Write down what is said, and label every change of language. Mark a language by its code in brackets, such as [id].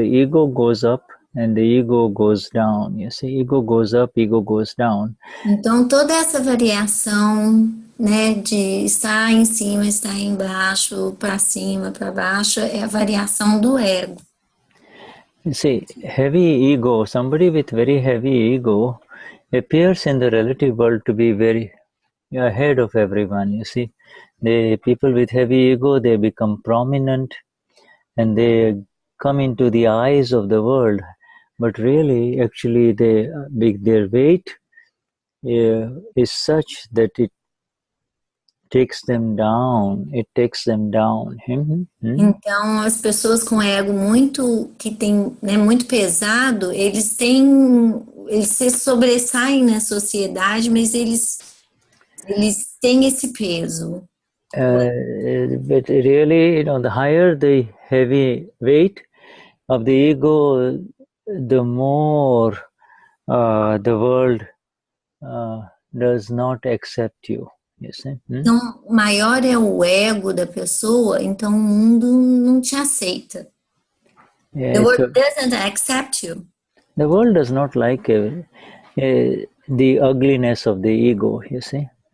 [en] The ego goes up and the ego goes down. You see, ego goes up, ego goes down. [pt] Então, toda essa variação, né, de estar em cima, estar embaixo, para cima, para baixo, é a variação do ego. [en] You see, heavy ego, somebody with very heavy ego appears in the relative world to be very ahead of everyone. You see, the people with heavy ego, they become prominent and they come into the eyes of the world, but really, actually, their weight is such that it takes them down. It takes them down. [pt] Então, as pessoas com ego que tem, né, muito pesado, eles se sobressaem na sociedade, mas eles têm esse peso. [en] But really, the higher the heavy weight of the ego, the more the world does not accept you. You see? [pt] Então, maior é o ego da pessoa, então o mundo não te aceita. [en] The world doesn't accept you. The world does not like the ugliness of the ego, you see?